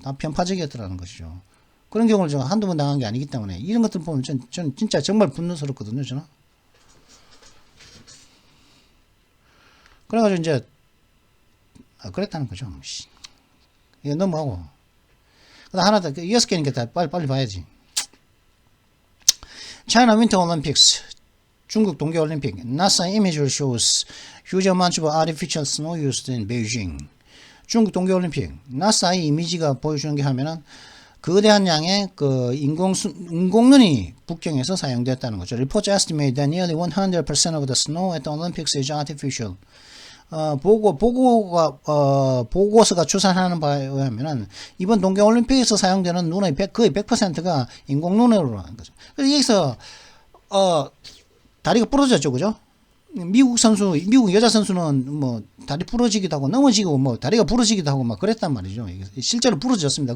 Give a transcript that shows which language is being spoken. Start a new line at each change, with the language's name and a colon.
Korean: 다 편파적이었더라는 것이죠. 그런 경우를 제가 한두 번 당한 게 아니기 때문에 이런 것들 보면 전 진짜 정말 분노스럽거든요. 저는. 그래가지고 이제 그랬다는 거죠. 이거 넘어가고. 그다음 하나 더 6개니까 다 빨리 봐야지.
English: China Winter Olympics,
Korean: 중국 동계올림픽.
English: NASA imagery shows huge amounts of artificial snow used in Beijing.
Korean: 중국 동계올림픽. 나사의 이미지가 보여주는 게 하면은 거대한 양의 그 인공눈이 북경에서 사용되었다는 거죠.
English: Reports estimate that nearly 100% of the snow at the Olympics is artificial.
Korean: 보고서가 추산하는 바에 의하면은 이번 동계올림픽에서 사용되는 눈의 거의 100%가 인공눈으로 하는 거죠. 그래서 여기서 다리가 부러졌죠, 그죠? 미국 여자 선수는 뭐 다리 부러지기도 하고 넘어지고 뭐 다리가 부러지기도 하고 막 그랬단 말이죠. 실제로 부러졌습니다.